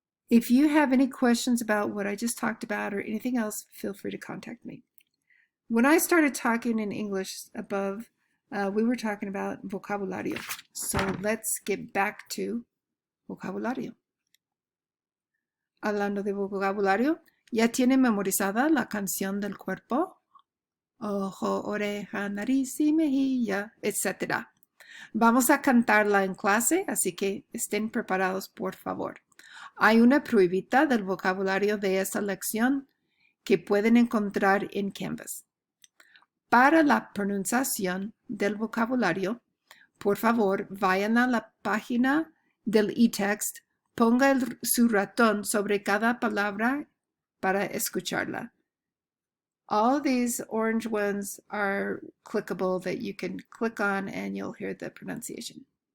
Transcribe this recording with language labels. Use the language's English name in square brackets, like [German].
[English] If you have any questions about what I just talked about or anything else, feel free to contact me. When I started talking in English above, we were talking about vocabulario. So let's get back to vocabulario. [Spanish] Hablando de vocabulario, ¿ya tiene memorizada la canción del cuerpo? Ojo, oreja, nariz y mejilla, etc. Vamos a cantarla en clase, así que estén preparados, por favor. Hay una pruebita del vocabulario de esta lección que pueden encontrar en Canvas. Para la pronunciación del vocabulario, por favor, vayan a la página del eText, ponga su ratón sobre cada palabra para escucharla. [English] All these orange ones are clickable that you can click on and you'll hear the pronunciation.